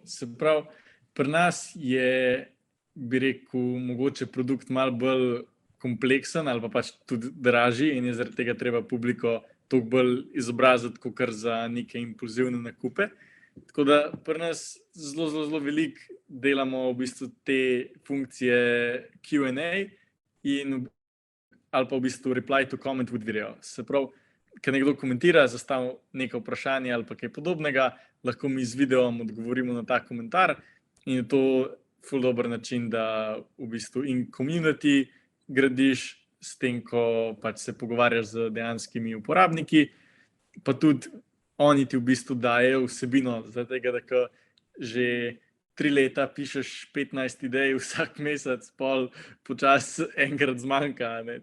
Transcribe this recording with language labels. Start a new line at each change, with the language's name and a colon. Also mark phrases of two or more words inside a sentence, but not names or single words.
Slovenian: Se pravi, pri nas je, bi rekel, mogoče produkt malo bolj kompleksen ali pa pač tudi dražji in je zaradi tega treba publiko toliko bolj izobraziti, kakor za neke impulzivne nakupe. Tako da pri nas zelo veliko delamo v bistvu te funkcije Q&A ali pa v bistvu
English: reply to comment with video.
Slovenian: Se pravi, kad nekdo komentira, zastavi neko vprašanje ali pa kaj podobnega, lahko mi z videom odgovorimo na ta komentar in je to ful dober način, da v bistvu in community gradiš s tem, ko pač se pogovarjaš z dejanskimi uporabniki, pa tudi oni ti v bistvu dajejo vsebino, zato da ko že 3 leta pišeš 15 idej vsak mesec, pol počasi enkrat zmanjka, ne?